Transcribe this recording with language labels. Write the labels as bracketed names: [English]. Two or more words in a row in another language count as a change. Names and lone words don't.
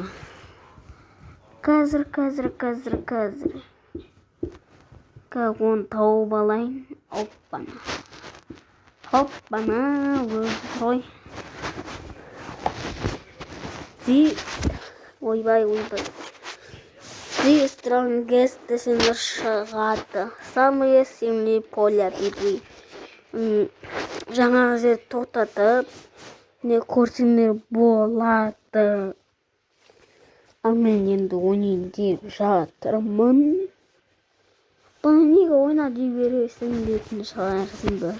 [Kazakh] Қазір оны тауып алайын. Оппана ой. Ойбай. [English] The strongest шығады. [Russian] Самые сильные поля битвы. [Kazakh] Жаңа жер тоқтатып, не көрсеңдер болады. Ал мен енді ойнайын деп жатырмын. Бұны неге ойна дей бересің дейтін шығарсыңдар.